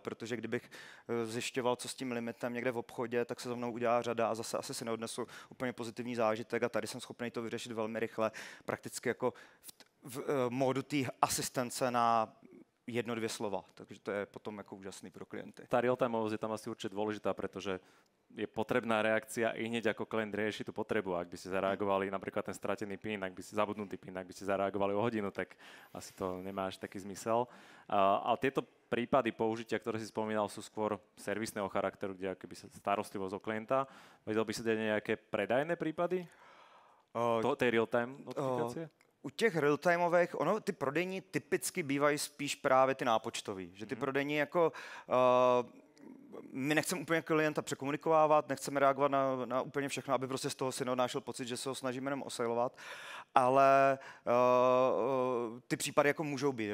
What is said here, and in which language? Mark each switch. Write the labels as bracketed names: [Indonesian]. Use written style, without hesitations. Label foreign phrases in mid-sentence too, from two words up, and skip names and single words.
[Czech] Protože kdybych zjišťoval, co s tím limitem někde v obchodě, tak se za mnou udělá řada a zase asi si neodnesu úplně pozitivní zážitek, a tady jsem schopný to vyřešit velmi rychle, prakticky jako v módu té asistence na 1-2 slova. Takže to je potom jako úžasný pro klienty. [Slovak] Tá real-timeovosť je tam asi určite dôležitá, pretože je potrebná reakcia i hneď ako klient rieši tú potrebu. Ak by ste zareagovali napríklad ten stratený PIN, ak by ste zabudnutý PIN, ak by ste zareagovali o hodinu, tak asi to nemá až taký zmysel. Ale tieto prípady použitia, ktoré si spomínal, sú skôr servisného charakteru, kde akoby starostlivosť o klienta. Vedel by si dať nejaké predajné prípady? Tej real-time notifikácie? [Czech] U těch real-timeových, ty prodejní typicky bývají spíš právě ty nápočtový. Že ty prodejní jako... my nechceme úplně klienta překomunikovávat, nechceme reagovat na úplně všechno, aby prostě z toho si neodnášel pocit, že se ho snažíme jenom osailovat, ale ty případy jako můžou být.